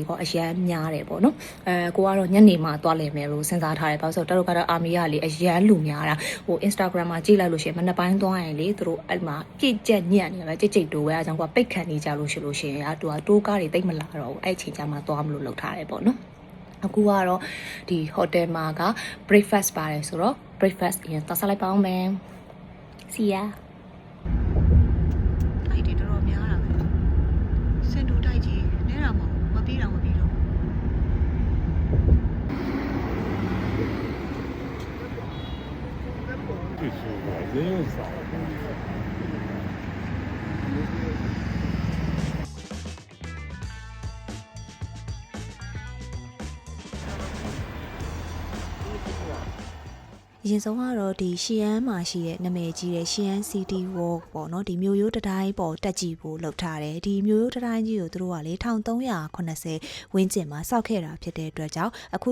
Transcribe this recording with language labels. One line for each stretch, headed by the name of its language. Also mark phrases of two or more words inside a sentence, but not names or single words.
Burmese: ကောအရန်များတယ်ပေါ့နော်။ကိုကတော့ညနေမှာသွားလေမယ်လို့စဉ်းစားထားတယ်။ဘာလို့ဆိုတော့ Terracotta Army ကလေအရန်လူများတာဟို Instagram မှာကြည့်လိုက်လို့ရှိရင်မနေ့ပိုင်းသွားရင်လေသူတို့အဲ့မှာကြိတ်ကြက်ညံ့နေတယ်ကြိတ်တိုးပဲအဲကြောင့်ကပိတ်ခံနေကြလို့ရှိလို့ရှိရင်သူကတိုးကားတွေတိတ်မလာတော့ဘူးအဲ့အချိန်ကျမှသွားမလို့လုပ်ထားတယ်ပေါ့နော်အခုကတော့ဒီ hotel မှာက breakfast ပါတယ်ဆိုတော့ breakfast ရင်သွားစားလိုက်ပါအောင်မယ်
English: See ya
Burmese: အဲ့ဒီတော်တော်များတာပဲစင်တူတိုက်ကြီးနဲတာမဟုတ်မပြီးတော့
Chinese: 最舒服，人又少。
Burmese: အရင်ဆုံးကတော့ဒီရှီယန်းမှာရှိတဲ့နာမည်ကြီးတဲ့ရှီယန်း City Walk ပေါ့နော်ဒီမြို့ရိုးတတိုင်းပေါ်တက်ကြည့်ဖို့လုပ်ထားတယ်ဒီမြို့ရိုးတတိုင်းကြီးကိုသူတို့ကလေ1380ဝန်းကျင်မှာစောက်ခဲ့တာဖြစ်တဲ့အတွက်ကြောင့်အခု